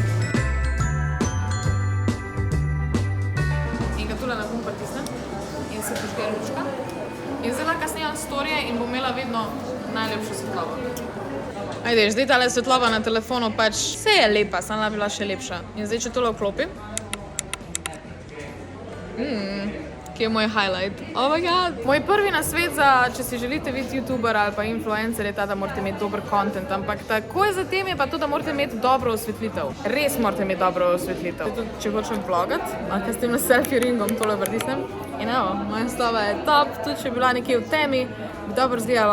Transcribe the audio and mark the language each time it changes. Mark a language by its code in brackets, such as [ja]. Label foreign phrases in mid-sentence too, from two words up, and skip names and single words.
[sl] Tule na gumb pritisnem in se prižge lučka. In zdaj lahko snemam storije in bom imela vedno najlepšo svetlobo. Ajde, zdaj tale svetloba na telefonu pač vse je lepa, sama bila še lepša. In zdaj, če tole vklopim. Kje je moj highlight? [en] Oh my god! [sl] Moj prvi nasvet za, če si želite biti youtuber ali pa influencer, je ta, da morate imeti dober content, ampak takoj zatem je pa to, da morate imeti dobro osvetlitev. Res morate imeti dobro osvetlitev. Tudi, če hočem vlogat, lahko s tem [en] selfie ringom [sl] tole pritisnem. In evo, moja slova je top, tudi če je bila nekje v temi, bi dobro izgledalo.